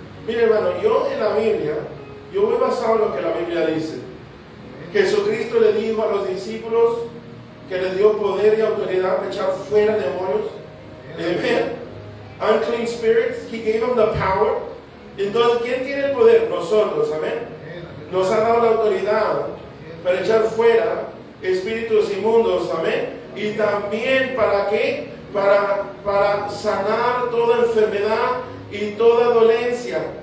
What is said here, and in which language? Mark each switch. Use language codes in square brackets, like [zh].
[es] Mire, hermano, yo en la Biblia, yo voy basado en lo que la Biblia dice. Jesucristo le dijo a los discípulos que les dio poder y autoridad para echar fuera demonios. Amen. [en] Unclean spirits, he gave them the power. [es] Entonces, ¿quién tiene el poder? Nosotros, amén. Nos ha dado la autoridad para echar fuera espíritus inmundos, amén. Y también, ¿para qué? Para sanar toda enfermedad y toda dolencia.